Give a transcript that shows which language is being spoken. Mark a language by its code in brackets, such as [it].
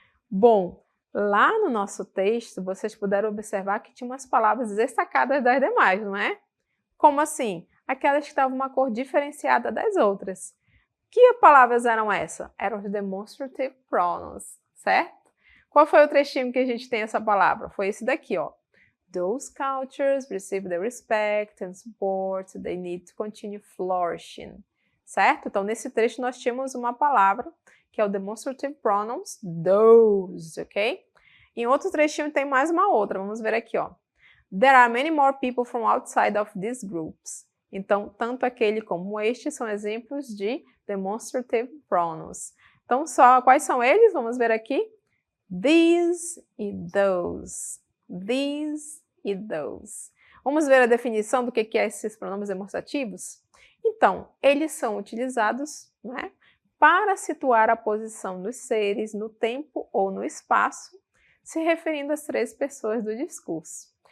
[pt] Bom, lá no nosso texto, vocês puderam observar que tinha umas palavras destacadas das demais, não é? Como assim? Aquelas que estavam uma cor diferenciada das outras. Que palavras eram essas? Eram os demonstrative pronouns, certo? Qual foi o trechinho que a gente tem essa palavra? Foi esse daqui, ó. [en] Those cultures receive the respect and support they need to continue flourishing, certo? [pt] Então, nesse trecho nós tínhamos uma palavra que é o demonstrative pronouns, those, ok? Em outro trechinho tem mais uma outra, vamos ver aqui, ó. [en] There are many more people from outside of these groups. [pt] Então, tanto aquele como este são exemplos de demonstrative pronouns. Então, quais são eles? Vamos ver aqui. These e those. These e those. Vamos ver a definição do que é esses pronomes demonstrativos? Então, eles são utilizados, né, para situar a posição dos seres no tempo ou no espaço, se referindo às três pessoas do discurso.